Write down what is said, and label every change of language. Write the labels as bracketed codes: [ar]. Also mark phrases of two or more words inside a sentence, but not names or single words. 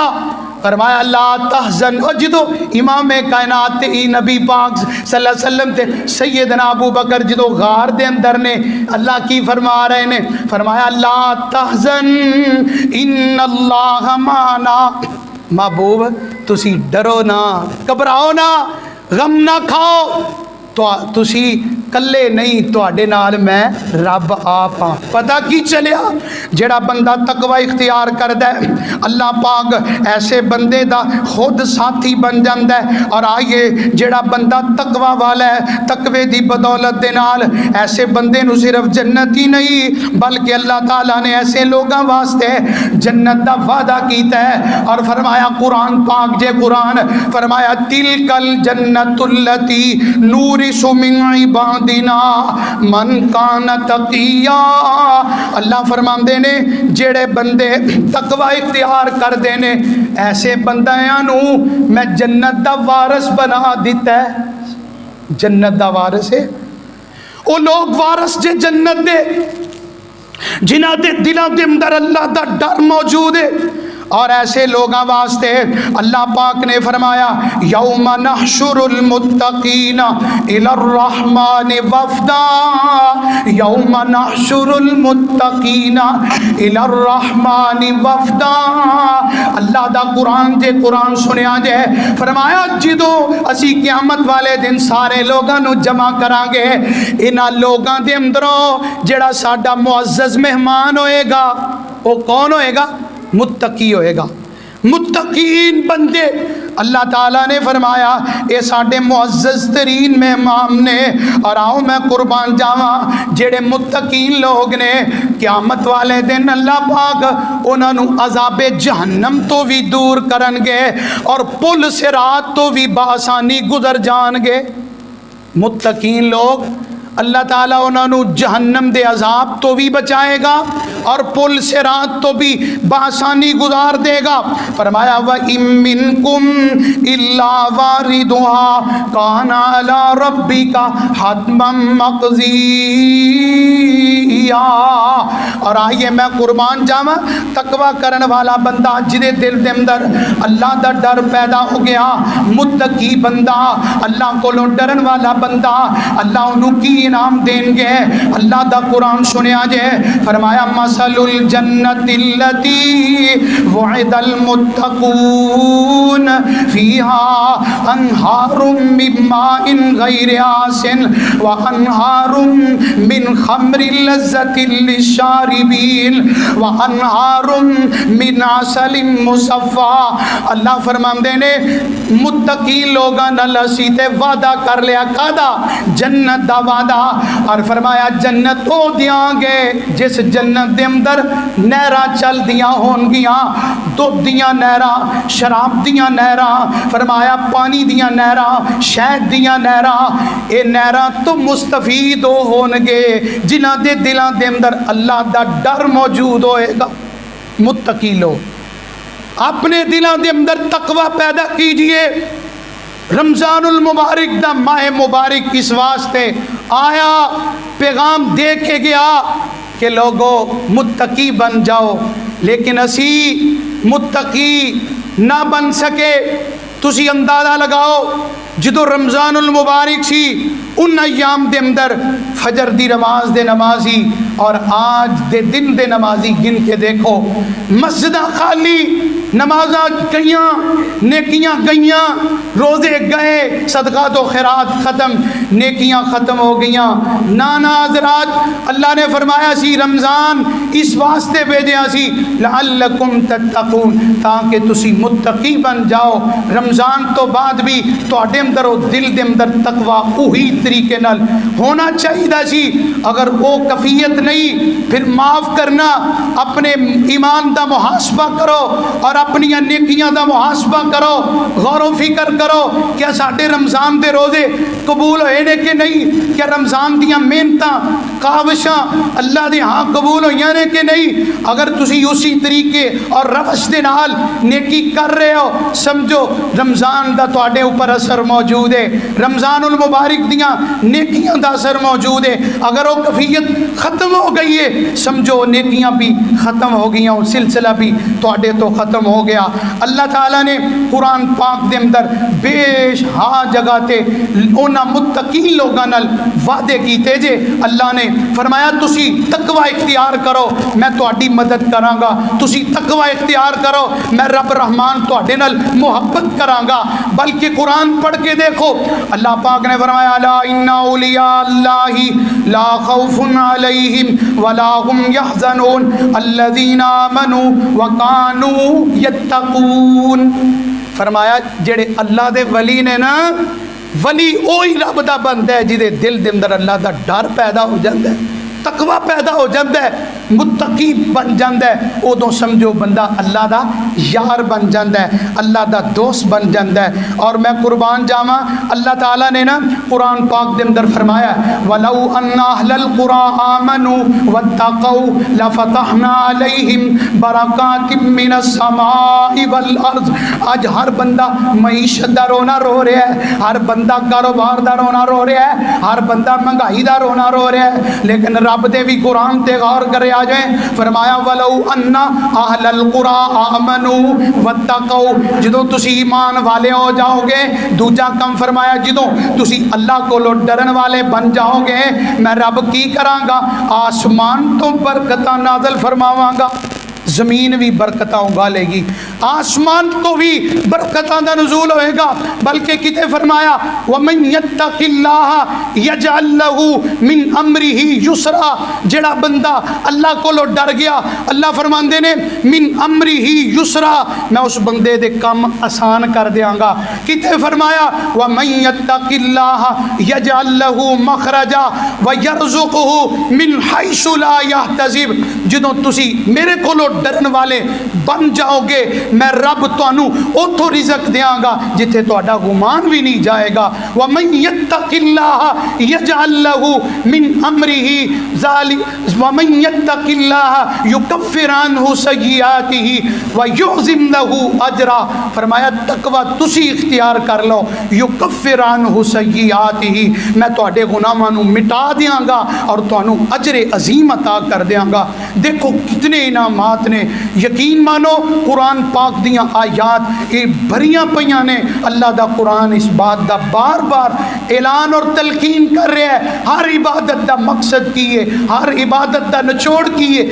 [pa] فرمایا [ar] لا تحزن، [pa] اور جدو امام کائنات تے نبی پاک صلی اللہ علیہ وسلم تے سیدنا ابو بکر جدو غار دے اندر نے، اللہ کی فرما رہے نے، فرمایا [ar] لا تحزن ان اللہ معنا، [pa] محبوب تسی ڈرو نہ، گھبراؤ نہ، غم نہ کھاؤ، تو تسی کلے نہیں، تواڈے نال میں رب آپ ہاں۔ پتہ کی چلیا؟ جڑا بندہ تقوی اختیار کردا ہے اللہ پاک ایسے بندے دا خود ساتھی بن جاندا ہے۔ اور آئیے جڑا بندہ تقوی والا ہے، تقوی دی بدولت دے نال ایسے بندے نو صرف جنت ہی نہیں بلکہ اللہ تعالیٰ نے ایسے لوگاں واسطے جنت دا وعدہ کیتا ہے۔ اور فرمایا قرآن پاک جے قرآن فرمایا [ar] تلک الجنت التی نورث من عبادنا من کان تقیا، [pa] اللہ فرماندے نے جڑے بندے تقوی اختیار کر دے نے ایسے بندیاں نو میں جنت دا وارث بنا دیتا ہے۔ جنت دا وارث ہے او لوگ وارث جے جنت دے جنہاں دے دلاں دے اندر اللہ دا ڈر موجود ہے۔ اور ایسے لوگاں واسطے اللہ پاک نے فرمایا [ar] یوم نحشر المتقین الی الرحمن وفدا، یوم نحشر المتقین الی الرحمن وفدا، [pa] اللہ دا قرآن جے قرآن سنیا جے فرمایا جدو اسی قیامت والے دن سارے لوگاں نو جمع کران گے، انہاں لوگاں دے اندروں جڑا ساڈا معزز مہمان ہوئے گا وہ کون ہوئے گا؟ متقی ہوئے گا۔ متقین بندے اللہ تعالیٰ نے فرمایا اے ساڈے معزز ترین مہمان نے۔ اور آؤ میں قربان جاواں جڑے متقین لوگ نے قیامت والے دن اللہ پاک انہاں نو عذاب جہنم تو بھی دور کرن گے اور پل صراط تو بھی بآسانی گزر جان گے۔ متقین لوگ اللہ تعالیٰ انہوں نے جہنم دے عذاب تو بھی بچائے گا اور پل صراط تو بھی بآسانی گزار دے گا۔ [ar] فرمایا وَإِن مِّنكُمْ إِلَّا وَارِدُهَا كَانَ عَلَى رَبِّكَ حَتْمًا مَّقْضِيًّا۔ [pa] اور آئیے میں قربان جاواں تقوی کرن والا بندہ جدے دل دے اندر اللہ دا ڈر پیدا ہو گیا، متقی بندہ، اللہ کو ڈرن والا بندہ، اللہ انہوں کی انعام دیں گے۔ اللہ دا قرآن سنیا جے فرمایا [ar] مثل الجنت التی وعد المتقون فیہا انہار من ماء غیر آسن وانہار من خمر لذت للشاربین وانہار من عسل مصفا۔ [pa] اللہ فرماندے نے متقی لوگاں نال اسی تے وعدہ کر لیا کدا؟ جنت دا وعدہ۔ اور فرمایا جنت او دیاں گے جس جنت دے اندر نہراں چل دیاں ہون گیاں، دودھ دیاں نہراں، شراب دیاں نہراں، فرمایا پانی دیاں نہراں، شہد دیاں نہراں، اے نہراں تو مستفید ہون گے جنہاں دے دلاں دے اندر اللہ دا ڈر موجود ہوئے گا۔ متقی لوگ اپنے دلاں دے اندر تقوی پیدا کیجئے۔ رمضان المبارک دا ماہ مبارک اس واسطے آیا، پیغام دے کے گیا کہ لوگو متقی بن جاؤ، لیکن اسی متقی نہ بن سکے۔ تسی اندازہ لگاؤ جدو رمضان المبارک سی ان ایام دے اندر فجر دی نماز دے نمازی اور آج دے دن دے نمازی گن کے دیکھو، مسجدہ خالی، نمازاں گئیاں، نیکیاں گئیاں، روزے گئے، صدقات و خیرات ختم، نیکیاں ختم ہو گئیاں۔ نانا حضرات اللہ نے فرمایا سی رمضان اس واسطے بھیجیا سی [ar] لعلکم تتقون، [pa] تاکہ تسی متقی بن جاؤ۔ رمضان تو بعد بھی تواڈے اندر و دل دے اندر تقوی اوہی طریقے نال ہونا چاہیے سی۔ اگر وہ کفیت نہیں پھر معاف کرنا، اپنے ایمان دا محاسبہ کرو اور اپنی نیکیاں دا محاسبہ کرو، غور و فکر کرو کیا ساڈے رمضان دے روزے قبول ہوئے نے کہ نہیں، کیا رمضان دیاں محنتاں کاوشاں اللہ دے ہاں قبول ہوئیاں نے کہ نہیں۔ اگر تسی اسی طریقے اور روش دے نال نیکی کر رہے ہو، سمجھو رمضان دا تواڈے اوپر اثر موجود ہے، رمضان المبارک دیاں نیکیاں دا اثر موجود ہے۔ اگر وہ کفیت ختم ہو گئی ہے، سمجھو نیکیاں بھی ختم ہو گئی، سلسلہ بھی تواڈے تو ختم ہو گیا۔ اللہ تعالیٰ نے قرآن پاک دے اندر بیش ہاں جگہ تے انہاں متقین لوگاں نال وعدے کیتے جے۔ اللہ نے فرمایا تسی تقوی اختیار کرو میں تواڈی مدد کراں گا، تسی تقوی اختیار کرو میں رب رحمان تواڈے نال محبت کراں گا۔ بلکہ قرآن پڑھ کے دیکھو، اللہ پاک نے فرمایا [ar] الا ان اولیاء اللہ لا خوف علیہم ولا هم يحزنون الذین آمنوا وکانوا یتقون۔ [pa] فرمایا جڑے اللہ دے ولی نے نا، ولی اوہی رب دا بندہ ہے جدے دل دے اندر اللہ دا ڈر پیدا ہو جاتا ہے، تقوی پیدا ہو جاتا ہے، متقی بن جاتا ہے، ادو سمجھو بندہ اللہ دا یار بن جاتا ہے، اللہ دا دوست بن جاتا ہے۔ اور میں قربان جاواں، اللہ تعالیٰ نے نا قرآن پاک دے اندر فرمایا [ar] وَلَوْ أَنَّ أَهْلَ الْقُرَىٰ آمَنُوا وَاتَّقَوْا لَفَتَحْنَا عَلَيْهِمْ بَرَكَاتٍ مِّنَ السَّمَاءِ وَالْأَرْضِ۔ [pa] آج ہر بندہ معیشت دا رونا رو رہا ہے، ہر بندہ کاروبار دا رونا رو رہا ہے، ہر بندہ مہنگائی دا رونا رو رہا ہے، لیکن رب دے بھی قرآن تے غور کرے آ جائیں۔ [ar] فرمایا وَلَوْ أَنَّ أَهْلَ الْقُرَىٰ آمَنُوا وَاتَّقَوْا، [pa] جدوں تسی ایمان والے ہو جاؤ گے، دوجا کم فرمایا جدوں تسی اللہ کو ڈرن والے بن جاؤ گے، میں رب کی کراں گا، آسمان تو برکتاں نازل فرماواں گا، زمین بھی برکتاں اگالے گی، آسمان کو بھی برکتاں دا نزول ہوئے گا۔ بلکہ کتے فرمایا [ar] وَمَن يَتَّقِ اللَّهَ يَجْعَلْ لَهُ مِنْ أَمْرِهِ يُسْرًا، [pa] جڑا بندہ اللہ کو ڈر گیا، اللہ فرماندے نے [ar] من امرِهِ يُسْرًا، [pa] میں اس بندے دے کام آسان کر دیاں گا۔ کتے فرمایا [ar] وَمَن يَتَّقِ اللَّهَ يَجْعَلْ لَهُ مَخْرَجًا وَيَرْزُقْهُ مِنْ حَيْثُ لَا يَحْتَسِبُ، [pa] جدوں تسی میرے کو ڈرن والے بن جاؤ گے، میں رب تانوں اوتھوں رزق دیاں گا جتھے تہاڈا گمان بھی نہیں جائے گا۔ [ar] وَمَن يَتَّقِ اللَّهَ يَجْعَلْ لَهُ مِنْ أَمْرِهِ ذَلِكَ وَمَن يَتَّقِ اللَّهَ يُكَفِّرْ عَنْهُ سَيِّئَاتِهِ وَيُعْظِمْ لَهُ أَجْرًا۔ [pa] فرمایا تقوی تسی اختیار کر لو، [ar] يُكَفِّرْ عَنْهُ سَيِّئَاتِهِ، [pa] میں تہاڈے گناہاں نوں مٹا دیاں گا اور تانوں اجر عظیم عطا کر دیاں گا۔ دیکھو کتنے انعامات نے، یقین مانو قرآن پاک دیاں آیات یہ بھریاں پیاں نے۔ اللہ دا قرآن اس بات دا بار بار اعلان اور تلقین کر رہا ہے، ہر عبادت دا مقصد کی ہے، ہر عبادت دا نچوڑ کی ہے۔